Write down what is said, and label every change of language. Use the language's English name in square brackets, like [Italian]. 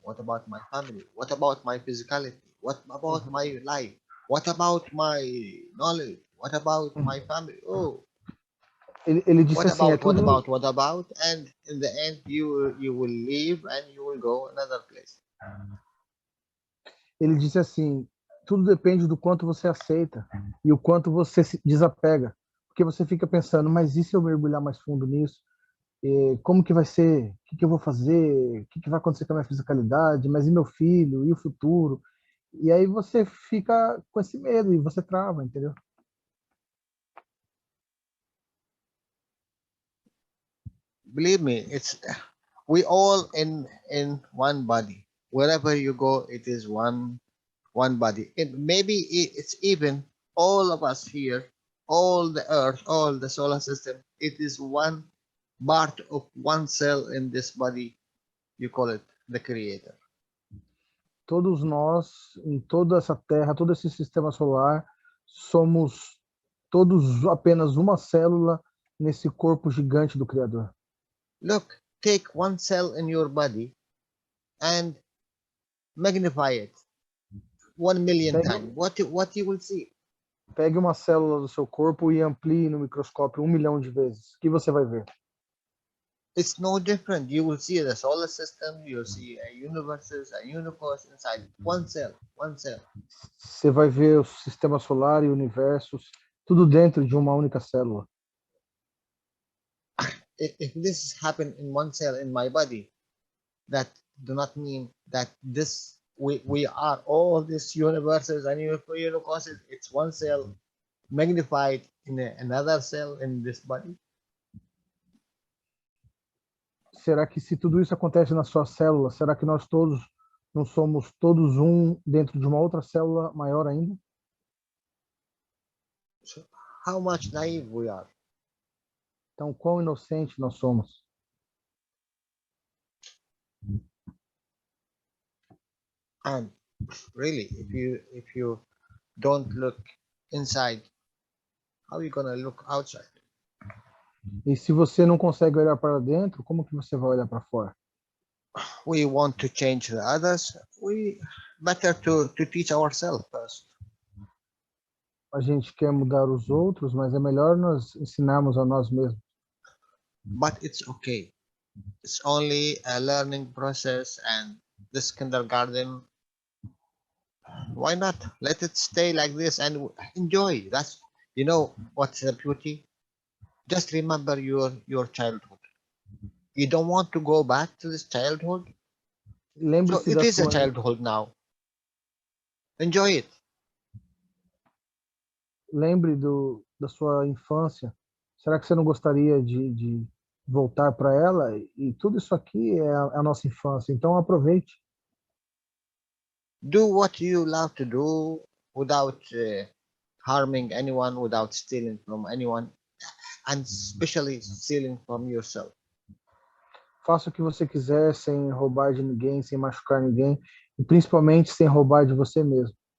[English] What about my family? What about my physicality? What about my life? What about my knowledge? What about my family? Oh, [Portuguese] ele disse [English] what [Portuguese] assim, [English] about? What about? And in the end, you will leave and you will go another place. [Portuguese] ele disse assim, tudo depende do quanto você aceita e o quanto você se desapega, porque você fica pensando, mas e se eu mergulhar mais fundo nisso? Como que vai ser? O que eu vou fazer? O que vai acontecer com a minha fisicalidade? Mas e meu filho? E o futuro? E aí você fica com esse medo e você trava, entendeu? [English] Believe me, we all in one body. Wherever you go, it is one body. It's even all of us here, all the earth, all the solar system. It is one part of one cell in this body. You call it the creator. [Portuguese] Todos nós, em toda essa terra, todo esse sistema solar, somos todos apenas uma célula nesse corpo gigante do Criador. [English] Look, take one cell in your body and magnify it 1,000,000 times. What you will see? [Portuguese] Pegue uma célula do seu corpo e amplie no microscópio 1 milhão de vezes. O que você vai ver? [English] It's no different. You will see the solar system, you'll see a universes, a universe inside one cell, one cell. [Portuguese] Você vai ver o sistema solar e universos, tudo dentro de uma única célula. [English] If this happen in one cell in my body, that do not mean that we are all these universes and universes. It's one cell magnified in another cell in this body. [Portuguese] Será que se tudo isso acontece na sua célula, será que nós todos não somos todos um dentro de uma outra célula maior ainda? [English] So how much naive we are. [Portuguese] Então, quão inocente nós somos. [English] And really, if you don't look inside, how are you gonna look outside? [Portuguese] E se você não consegue olhar para dentro, como que você vai olhar para fora? [English] We want to change the others. We better to teach ourselves first. [Portuguese] A gente quer mudar os outros, mas é melhor nós ensinarmos a nós mesmos. [English] But it's okay. It's only a learning process, and this kindergarten, why not? Let it stay like this and enjoy. That's, what's the beauty? Just remember your childhood. You don't want to go back to this childhood? So it is a childhood now. Enjoy it. [Portuguese] Lembre da sua infância. Será que você não gostaria de voltar para ela? E tudo isso aqui é a nossa infância. Então aproveite. [English] Do what you love to do without harming anyone, without stealing from anyone, and especially stealing from yourself. [Portuguese] Faça o que você quiser sem roubar de ninguém, sem machucar ninguém e principalmente sem roubar de você mesmo.